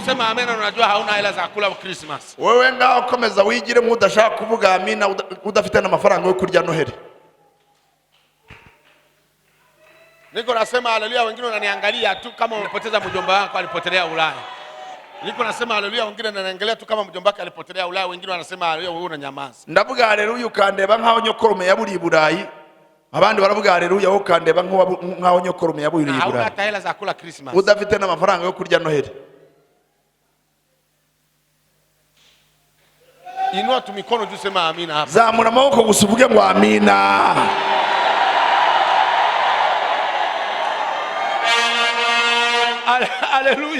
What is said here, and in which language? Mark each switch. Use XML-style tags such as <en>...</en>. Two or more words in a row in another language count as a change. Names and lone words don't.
<sw>amena unajua hauna hela za kula Christmas.</sw> <rw>Wewe ngaho komeza wigire nk'udashaka kuvuga amina udafite n'amafaranga yo kurya Noheli.</rw> <sw>Niko nasema haleluya, wengine wananiangalia tu kama umepoteza mjomba wako alipotelea Ulaya. Niko nasema haleluya, wengine wananiangalia tu kama mjomba wako alipotelea Ulaya, wengine wanasema haleluya wewe unanyamaza.</sw> <rw>Ndavuga haleluya ukandeba nkaho nyokorume yaburi Burayi. Abandi baravuga haleluya wowe ukandeba nkaho nyokorume yaburi Burayi.</rw> <sw>Hauna hata hela za kula Christmas.</sw> <rw>Udafite n'amafaranga yo kurya Noheli.</rw> <sw>Inua tu mikono tu sema amina hapa.</sw> <rw>Zamura amaboko gusuvuge ngo amina.</rw> <sw>Haleluya.</sw>